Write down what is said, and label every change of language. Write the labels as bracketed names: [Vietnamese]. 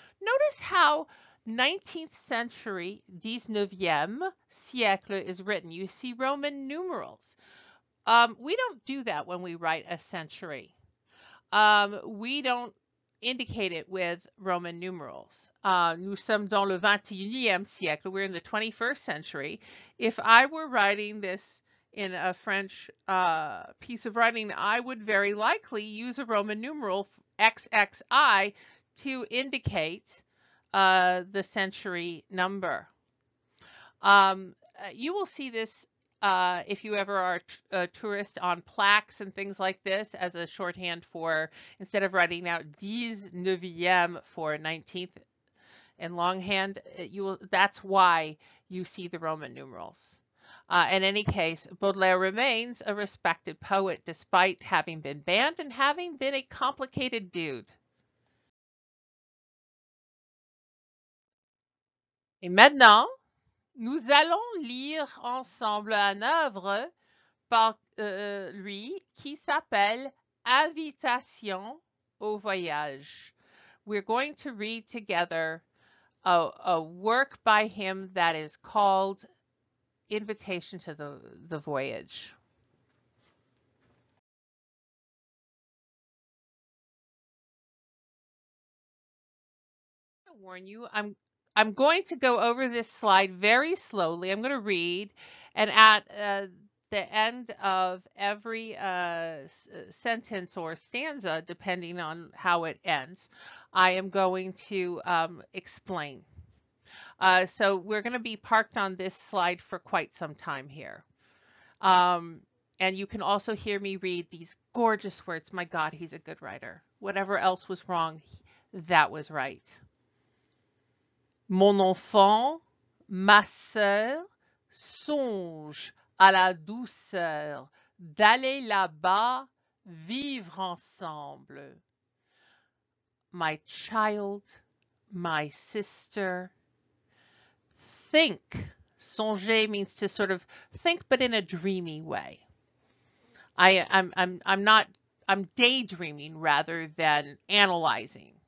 [English] Notice how 19th century 19e siècle is written. You see Roman numerals. We don't do that when we write a century. We don't indicate it with Roman numerals. [French] Nous sommes dans le 21e siècle. [English] We're in the 21st century. If I were writing this in a French piece of writing, I would very likely use a Roman numeral XXI to indicate the century number. You will see this if you ever are a tourist on plaques and things like this as a shorthand for, instead of writing out 19e for 19th in longhand, that's why you see the Roman numerals. In any case, Baudelaire remains a respected poet despite having been banned and having been a complicated dude. [French] Et maintenant, nous allons lire ensemble un œuvre par lui qui s'appelle Invitation au voyage. [English] We're going to read together a work by him that is called Invitation to the Voyage. warn you, I'm going to go over this slide very slowly. I'm going to read, and at the end of every sentence or stanza, depending on how it ends, I am going to explain. So we're going to be parked on this slide for quite some time here. And you can also hear me read these gorgeous words. My God, he's a good writer. Whatever else was wrong, that was right. [French] Mon enfant, ma sœur, songe à la douceur d'aller là-bas vivre ensemble. [English] My child, my sister, think. Songer means to sort of think, but in a dreamy way. I'm daydreaming rather than analyzing.